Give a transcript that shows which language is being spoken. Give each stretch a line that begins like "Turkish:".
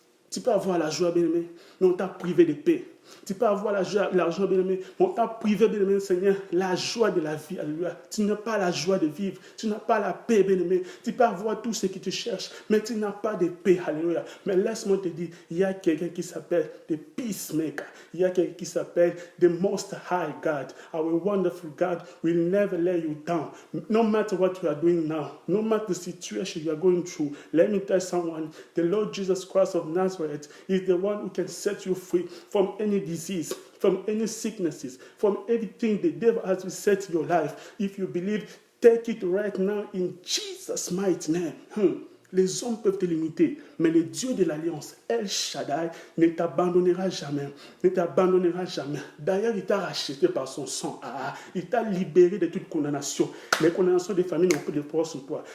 French: Tu peux avoir la joie, bien-aimé, mais on t'a privé de paix. Tu peux avoir l'argent, bien-aimé, mais on t'a privé, bien-aimé, Seigneur, la joie de la vie. Alléluia. Tu n'as pas la joie de vivre. Tu n'as pas la paix, bien-aimé. Tu peux avoir tout ce qui te cherche, mais tu n'as pas de paix. Alléluia. Mais laisse-moi te dire, il y a quelqu'un qui s'appelle the Peacemaker. Il y a quelqu'un qui s'appelle the Most High God.
English: Our wonderful God will never let you down. No matter what you are doing now, no matter the situation you are going through, let me tell someone, the Lord Jesus Christ of Nazareth is the one who can set you free from any disease, from any sicknesses, from everything the devil has to set your life. If you believe, take it right now in Jesus' mighty name.
French: Les hommes peuvent te limiter, mais le Dieu de l'Alliance, El Shaddai, ne t'abandonnera jamais. Ne t'abandonnera jamais. D'ailleurs, il t'a racheté par son sang. Il t'a libéré de toute condamnation. Les condamnations des familles n'ont plus de force sur toi.